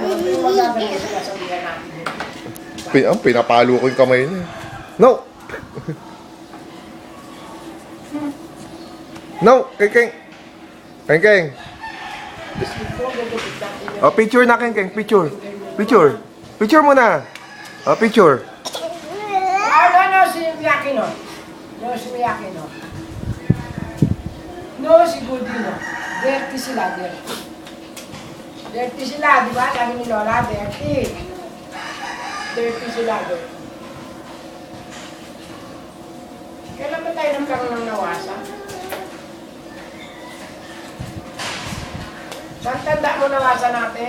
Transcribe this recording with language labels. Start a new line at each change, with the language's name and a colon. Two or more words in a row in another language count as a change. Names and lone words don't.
Filipino: Yung magagawin sila sa ulihan natin. Pinapalo ko yung kamay niya.
English: No! No! Keng-Keng!
Filipino: Keng-Keng! Oh, picture na, Keng-Keng. Picture. Picture. Picture mo na. Oh, picture. No, si Miyaki no. No, si Miyaki no. No, si Goody no. Dirty sila, dirty. Dirty sila, di ba? Sabi ni Lola, dirty. Dirty sila, dirty. Kailan ba tayo nagkaroon ng nawasa? Saan tanda mo nawasa natin?